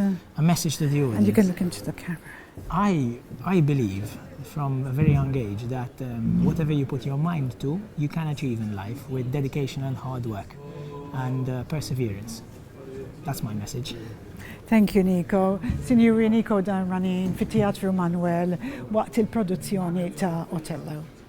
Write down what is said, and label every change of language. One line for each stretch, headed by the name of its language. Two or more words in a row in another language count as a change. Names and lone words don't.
English: A message to the audience. And you can look into the camera. I believe from a very young age that whatever you put your mind to, you can achieve in life with dedication and hard work and perseverance. That's my message. Thank you, Nico.
Maltese: Sinjuri Nico Darmanin fit-Teatru Manuel waqt il-produzzjoni ta' Otello.